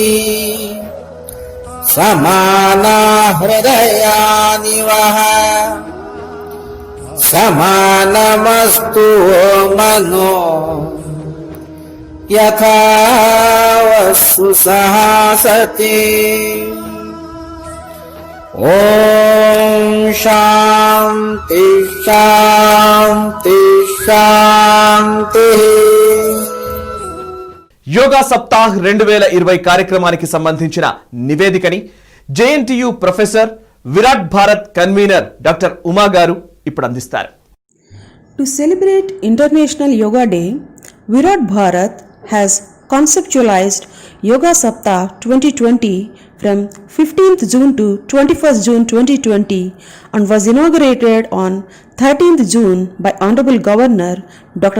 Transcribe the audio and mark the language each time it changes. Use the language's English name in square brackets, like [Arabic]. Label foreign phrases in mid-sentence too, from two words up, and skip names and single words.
[Sanskrit] समाना हृदयानि वः समानमस्तु मनो यथा वस्तु सहासते ॐ शान्ति शान्ति शान्तिः। [Telugu] యోగా సప్తాహ్ 2020 కార్యక్రమానికి సంబంధించిన నివేదికని జేఎన్టీయు ప్రొఫెసర్ విరాట్ భారత్ కన్వీనర్ డాక్టర్ ఉమా గారు ఇప్పుడు అందిస్తారు. [English] To celebrate International Yoga Day, Virat Bharat has conceptualized Yoga Saptah 2020 from 15th June to 21st June 2020 and was inaugurated on 13th June by Honorable Governor Dr.